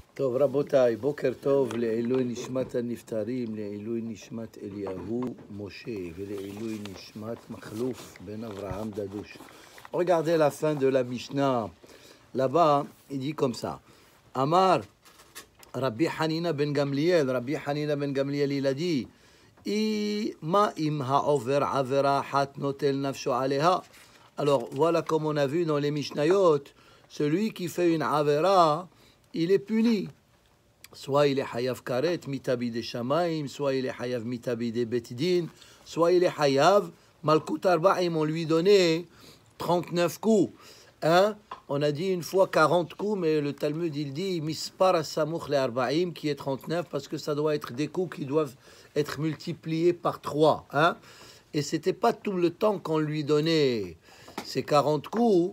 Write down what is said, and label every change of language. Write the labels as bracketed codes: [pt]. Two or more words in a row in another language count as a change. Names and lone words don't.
[he] טוב, רבותיי, בוקר טוב לעילוי נשמת הנפטרים, לעילוי נשמת אליהו משה ולעילוי נשמת מחלוף בן אברהם דדוש. [fr] Regardez la fin de la Mishnah. Là-bas, il dit comme ça. [he] אמר רבי חנינא בן גמליאל, [fr] il a dit, [he] מה אם העובר עבירה אחת נוטל נפשו עליה. [fr] Alors, voilà comme on a vu dans les Mishnayot, celui qui fait une avera, il est puni. Soit il est [he] חייב כרת מיתה בידי שמים, [fr] soit il est [he] חייב מיתה בידי בית דין, [fr] soit il est [he] חייב מלקות ארבעים, [fr] on lui donnait 39 coups. Hein? On a dit une fois 40 coups, mais le Talmud il dit [he] מספר הסמוך לארבעים, [fr] qui est 39, parce que ça doit être des coups qui doivent être multipliés par 3. Hein? Et c'était pas tout le temps qu'on lui donnait ces 40 coups.